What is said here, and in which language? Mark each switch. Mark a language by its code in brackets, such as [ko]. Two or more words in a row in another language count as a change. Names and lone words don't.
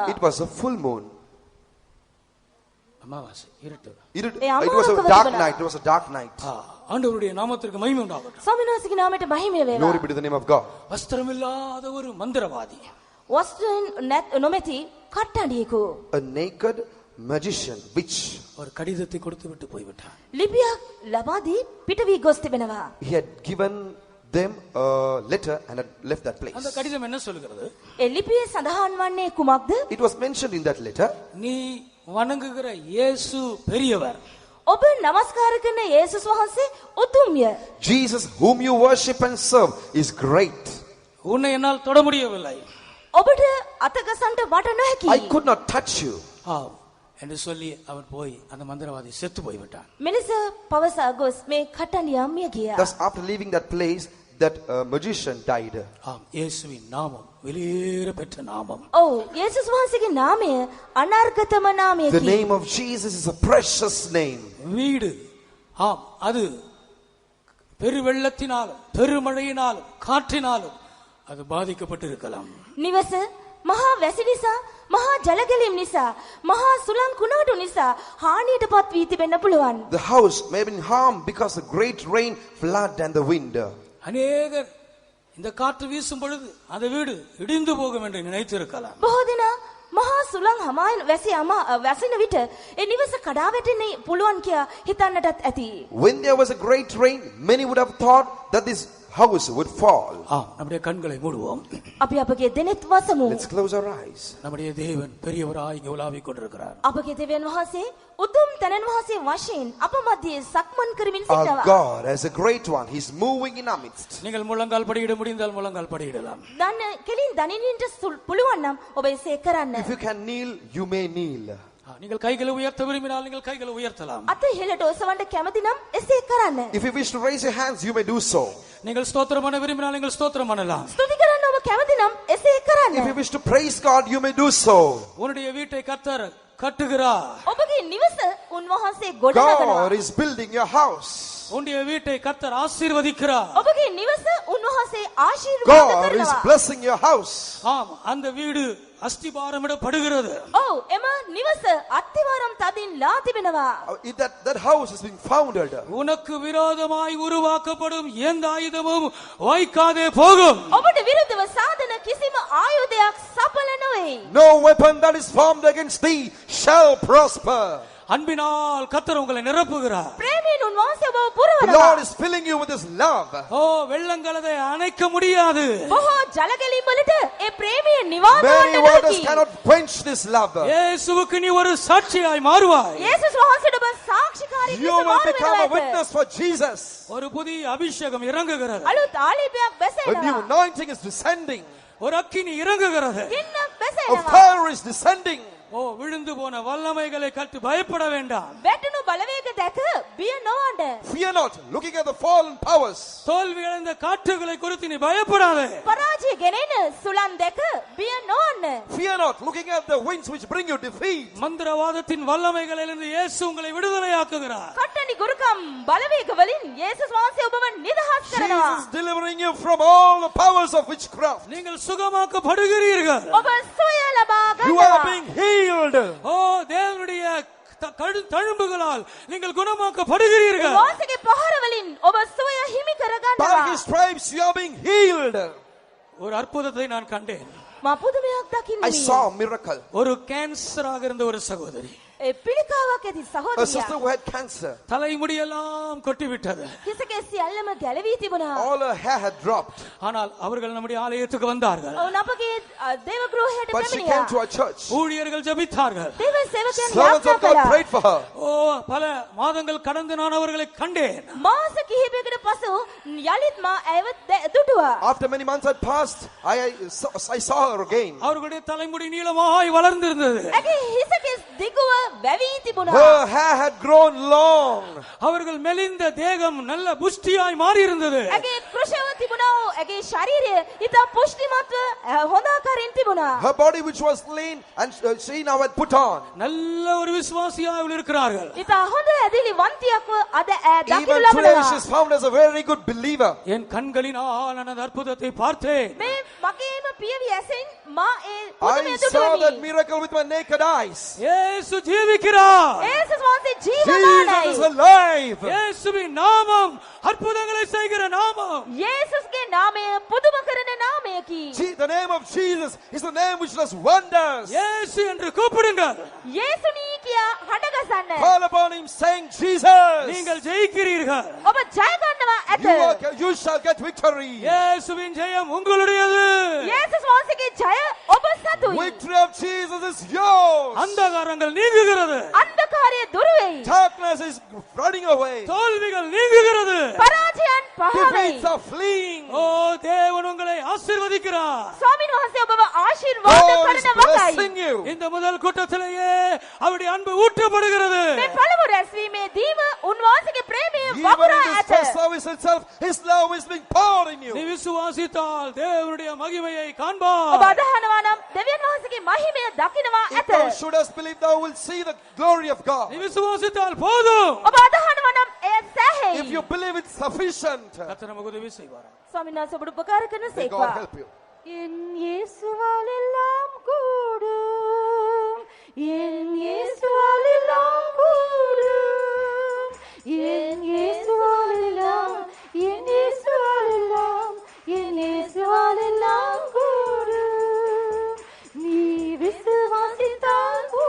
[en] It was a full moon. [ta] அமாவாசை இருட்டு. [en] It was a dark night. It was a dark night. [ta] ஆண்டவருடைய நாமத்திற்கு மகிமை உண்டாகட்டும். [si] ස්වාමීන් වහන්සේගේ නාමයට මහිමය වේවා. [en] Glory be to the name of God. [ta] வஸ்திரமில்லாத ஒரு மந்திரவாதி. [si] වස්ත්‍රයෙන් නොමැති කට්ටඩියෙකු. [en] A naked magician, witch. [ta] ஒரு கடிதத்தை கொடுத்து விட்டு போய்விட்டான். [si] ලිපියක් ලබා දී පිට වී ගොස් තිබෙනවා. [en] He had given them a letter and had left that place. [ta] அந்த கடிதம் என்ன சொல்கிறது? [si] ඒ ලිපියේ සඳහන් වන්නේ කුමක්ද? [en] It was mentioned in that letter. [ta] நீ வணங்குகிற இயேசு பெரியவர். [si] ඔබ නමස්කාර කරන යේසුස් වහන්සේ උතුම්ය. [en] Jesus, whom you worship and serve, is great. [ta] உன்னை என்னால் தொட முடியவில்லை. [si] ඔබට අතගසන්ට මට නොහැකි. [en] I could not touch you. [ta] ஆம் என்று சொல்லி அவன் போய் அந்த மந்திரவாதி செத்து போய்விட்டான். [si] මිනිස පවසා ගොස් මේ කට්ටඩියා මිය ගියා. [en] Thus, after leaving that place, that magician died. [ta] ஆம் இயேசுவின் நாமம் வெளியேற பெற்ற நாமம். [si] ඔව් යේසුස් වහන්සේගේ නාමය අනර්ගතම [en] The [si] නාමයකි. [en] name of Jesus is a precious name. [ta] வீடு ஆம் அது பெருவெள்ளத்தினாலும் பெருமழையினாலும் காற்றினாலும் அது பாதிக்கப்பட்டிருக்கலாம். [si] නිවස මහා වැසි නිසා මහා ජලගැලීම් නිසා මහා සුළං කුණාටු නිසා හානියටපත් වී තිබෙන්න පුළුවන්. [en] The house may have been harmed because of great rain, flood and the wind. [ta] அநேகர் இந்த காற்று வீசும் பொழுது அந்த வீடு இடிந்து போகும் என்று நினைத்திருக்கலாம். [si] බොහෝ දෙනා මහා සුළං හමායන වැසින විට ඒ නිවස කඩා වැටෙන්න පුළුවන් කියා හිතන්නටත් ඇති. [en] When there was a great rain, many would have thought that this house would fall. [ta] ஆம் நம்முடைய கண்களை மூடுவோம். [si] අපි අපගේ දෙනෙත් වසමු. [en] Let's close our eyes. [ta] நம்முடைய தேவன் பெரியவராய் இங்கே உலாவிக் கொண்டிருக்கிறார். [si] අපගේ දෙවියන් වහන්සේ උතුම් තනන් වහන්සේ වශයෙන් අප මැදේ සක්මන් කරමින් [en] Our [si] සිටනවා. [en] God as a great one, He's moving in our midst. [ta] நீங்கள் முழங்கால் படியிட முடிந்தால் முழங்கால் படியிடலாம். [si] දන්න කෙලින් දනිනින්ට පුළුවන් නම් ඔබ එසේ කරන්න. [en] If you can kneel, you may kneel. [ta] நீங்கள் கைகளை உயர்த்த விரும்பினால் நீங்கள் கைகளை உயர்த்தலாம். [si] අත ඉහළට ඔසවන්න කැමති නම් එසේ කරන්න. [en] If you wish to raise your hands, you may do so. [ta] நீங்கள் ஸ்தோத்திரம் பண்ண விரும்பினால் நீங்கள் ஸ்தோத்திரம் பண்ணலாம். [si] ස්තුති කරන්න ඔබ කැමති නම් එසේ කරන්න. [en] If you wish to praise God, you may do so. [ta] உன்னுடைய வீட்டை கர்த்தர் கட்டுகிறார். [si] ඔබගේ නිවස උන්වහන්සේ ගොඩනගනවා. [en] God is building your house. [ta] உன்னுடைய வீட்டை கர்த்தர் ஆசீர்வதிக்கிறார். [si] ඔබගේ නිවස උන්වහන්සේ ආශිර්වාද [en] God is [si] කරනවා. [en] blessing your house. [ta] ஆம் அந்த வீடு அஸ்திபாரமிடப்படுகிறது. [si] ඔව් එම නිවස අත්තිවාරම් තදින් ලා තිබෙනවා. [en] That house is being founded. [ta] உனக்கு விரோதமாய் உருவாக்கப்படும் எந்த ஆயுதமும் வாய்க்காதே போகும். [si] ඔබට විරුද්ධව සාධන කිසිම ආයුධයක් සඵල නොවේ. [en] No weapon that is formed against thee shall prosper. [ta] அன்பினால் கர்த்தர் உங்களை நிரப்புகிறார். [si] ප්‍රේමයෙන් උන්වහන්සේ ඔබව [en] The [si] පුරවනවා. [en] Lord is filling you with His love. [ta] ஓ வெள்ளங்கள் அதை அணைக்க முடியாது. [si] බොහෝ ජලගැලීම් වලට ඒ ප්‍රේමය නිවාරණය [en] Many [si] කරන්න [en] waters [si] නොහැකි. [en] cannot quench this love. [ta] இயேசுவுக்கு நீ ஒரு சாட்சியாய் மாறுவாய். [si] යේසුස් වහන්සේට ඔබ සාක්ෂිකාරී [en] You [si] ලෙස [en] will [si] මාරු [en] become a [si] වෙනවා. [en] witness for Jesus. [ta] ஒரு புதிய அபிஷேகம் இறங்குகிறது. [si] අලුත් ආලේපයක් [en] A new [si] බැසෙනවා. [en] anointing is descending. [ta] ஒரு அக்கினி இறங்குகிறது. [si] ගින්නක් [en] A [si] බැසෙනවා. [en] fire is descending. [ta] ஓ விழுந்து போன வல்லமைகளை கட்டு பயப்பட வேண்டாம். [si] වැටුණු බලවේග දැක බිය නොවන්න. [en] Fear not, looking at the fallen powers. [ta] தோல்வி அடைந்த காற்றுகளை குறித்து நீ பயப்படாதே. [si] පරාජය ගෙනෙන සුළං දැක බිය නොවන්න. [en] Fear not, looking at the winds which bring you defeat. [ta] மந்திரவாதத்தின் வல்லமைகளிலிருந்து இயேசு உங்களை விடுதலையாக்குகிறார். [si] කට්ටනි ගුරුකම් බලවේග වලින් යේසුස් වහන්සේ ඔබව නිදහස් කරනවා. [en] Jesus is delivering you from all the powers of witchcraft. [ta] நீங்கள் சுகமாக்கப்படுகிறீர்கள். [si] ඔබ සුවය ලබා [en] You are [si] ගන්නවා. [en] being healed. [ta] ஓ தேவனுடைய தழும்புகளால் நீங்கள் குணமாக்கப்படுகிறீர்கள். [si] වාසගේ පහර වලින් ඔබ සුවය හිමි කර [en] By [si] ගන්නවා. [en] His stripes you are being healed. [ta] ஒரு அற்புதத்தை நான் கண்டேன். [si] මා පුදුමයක් දකින්නේ. [en] I saw a miracle. [ta] ஒரு கேன்சராக இருந்த ஒரு சகோதரி, [si] ඒ පිළිකාවක් ඇති [en] A sister [si] සහෝදරියක්. [en] who had cancer. [ta] தலைமுடியெல்லாம் கொட்டிவிட்டது. [si] හිසකේ සියල්ලම ගැලවී තිබුණා. [en] All her hair had dropped. [ta] ஆனால் அவர்கள் நம்முடைய ஆலயத்துக்கு வந்தார்கள். [si] ඔවුන් අපගේ දේව ගෘහයට [en] But she [si] පැමිණියා. [en] came to our church. [ta] ஊழியர்கள் ஜெபித்தார்கள். [si] දේව සේවකයන් [en] Servants [si] යාඥා [en] of God [si] කළා. [en] prayed for her. [ta] ஓ பல மாதங்கள் கடந்து நான் அவர்களை கண்டேன். [si] මාස කිහිපයකට පසු යලිත් මා ඇයව දුටුවා. [en] After many months had passed, I saw her again. [ta] அவர்களுடைய தலைமுடி நீளமாய் வளர்ந்திருந்தது. [si] ඇගේ හිසකේ දිගුව වැවී තිබුණා. [en] Her hair had grown long. [ta] அவர்கள் மெலிந்த தேகம் நல்ல புஷ்டியாய் மாறி இருந்தது. [si] ඇගේ කෘෂව තිබුණා. ඇගේ ශරීරය ඉතා පුෂ්ටිමත්ව හොඳ ආකාරයෙන් තිබුණා. [en] Her body which was lean and she now had put on. [ta] நல்ல ஒரு விசுவாசியாய் அவர்கள் இருக்கிறார்கள். [si] ඉතා හොඳ ඇදිලි වන්තියක්ව අද දකිනු [en] Even today [si] ලබනවා. [en] she is found as a very good believer. [ta] என் கண்களினால் நான் அந்த அற்புதத்தை பார்த்தேன். [si] මේ මගේම පියවි ඇසෙන් මා ඒ [en] I [si] පුදුමය [en] saw that [si] දුටුවෙමි. [en] miracle with my naked eyes. [ta] இயேசு ஜீவிக்கிறார். [si] යේසුස් වහන්සේ [en] Jesus is [si] ජීවමානයි. [en] alive. [ta] இயேசுவின் நாமம் அற்புதங்களை செய்கிற நாமம். [si] යේසුස්ගේ නාමය පුදුම කරන නාමයකි. [en] The name of Jesus is the name which does wonders. [ta] இயேசு என்று கூப்பிடுங்கள். [si] යේසුනි කියා හඬගසන්න. [en] Call upon him saying Jesus. [ta] நீங்கள் ஜெயிக்கிறீர்கள். [si] ඔබ ජය ගන්නවා ඇත. [en] You shall get victory. [ta] இயேசுவின் ஜெயம் உங்களுடையது. [si] යේසුස් වහන්සේගේ ජය ඔබ සතුයි. [en] Victory of Jesus is yours. [ta] அந்தகாரங்கள் நீங்குகிறது. [si] අන්ධකාරය දුරු වෙයි. [en] Darkness is running away. [ta] தோல்விகள் நீங்குகிறது. [si] පරාජයන් පහ වෙයි. [en] Defeats are fleeing. [ta] ஓ தேவன் உங்களை ஆசீர்வதிக்கிறார். [si] ස්වාමීන් වහන්සේ ඔබව ආශිර්වාද [en] God is [si] කරන [en] blessing [si] වගයි. [en] you. [ta] இந்த முதல் கூட்டத்திலேயே அவருடைய அன்பு ஊற்றப்படுகிறது. [si] මේ පළමු රැස්වීමේදීම උන්වහන්සේගේ ප්‍රේමය [en] Even [si] වගුරා [en] in this [si] ඇත. [en] first service itself, His love is being poured in [ta] நீ [en] you. [ta] விசுவாசித்தால் தேவனுடைய மகிமையை [si] ඔබ [ta] காண்பாய். [si] අදහනවා නම් දෙවියන් වහන්සේගේ මහිමය දකිනවා [en] If [si] ඇත. [en] thou shouldest believe, thou wilt see the glory of God. [ta] நீ விசுவாசித்தால் போதும். [si] ඔබ අදහනවා නම් එය [en] If [si] සෑහෙයි. [en] you believe it's sufficient, [ta] கர்த்தர் நமக்கு உதவி செய்வார். [si] ස්වාමීන් වහන්සේ ඔබට උපකාර කරන [en] may [si] සේක්වා. [en] God help you. [ta] என் இயேசுவால் எல்லாம் கூடும் என் இயேசுவால் எல்லாம் கூடும் என் இயேசுவால் எல்லாம் என் இயேசுவால் எல்லாம் என் இயேசுவால் எல்லாம் கூடும் நீ விசுவாசித்தால்